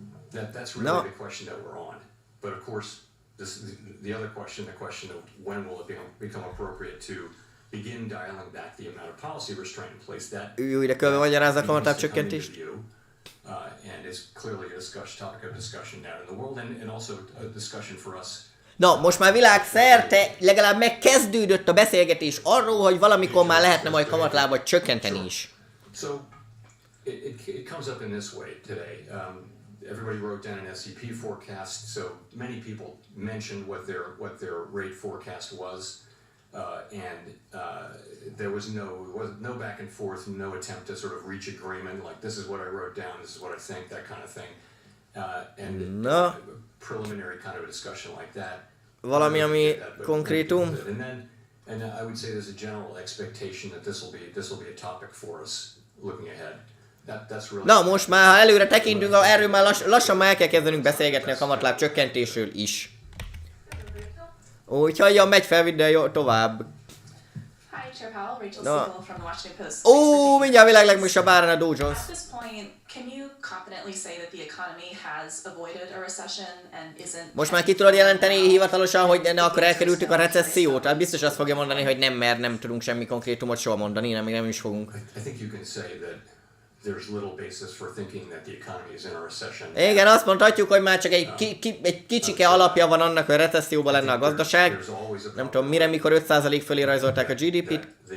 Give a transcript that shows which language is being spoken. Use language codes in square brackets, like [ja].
[en] That's really the question that we're on. But of course, the other question, the question of when will it become appropriate to begin dialing back the amount of policy restraint in place. [hu] That ő újra kell magyarázza a kamatláb csökkentést. [en] And is clearly a topic of discussion now in the world and also a discussion for us. [hu] Na, most már világszerte legalább megkezdődött a beszélgetés arról, hogy valamikor már lehetne majd kamatlábat csökkenteni is. [en] So it comes up in this way today. everybody wrote down an SEP forecast, so many people mentioned what their rate forecast was, and there was no back and forth, no attempt to sort of reach agreement, like this is what I wrote down, this is what I think, that kind of thing, and Na, preliminary kind of a discussion like that. [hu] valami, ami konkrétum. [en] And I would say there's a general expectation that this will be a topic for us looking ahead. That's really. [hu] Na most már, ha előre tekintünk, erről már lassan már el kell kezdenünk beszélgetni a kamatláb csökkentésről is. Úgyhogy ja, megy fel, vidd el tovább. [en] Hi, Chair Powell, Rachel No. Siegel from the Washington Post. [hu] Ó, mindjárt a világ legmagasabb árán a Dow Jones. [en] At this point, can you confidently say that the economy has avoided a recession and isn't... [hu] Most már ki tudod jelenteni hivatalosan, hogy akkor elkerültük a recessziót? Hát biztos azt fogja mondani, hogy nem, mert nem tudunk semmi konkrétumot soha mondani, nem, még nem is fogunk. [en] I think you can say that there's little basis for thinking that the economy is in a recession. [hu] Igen, azt mondhatjuk, hogy már csak egy kicsike alapja van annak, hogy recesszióban lenne a gazdaság. Nem tudom, mire, mikor 5% fölé rajzolták a GDP-t.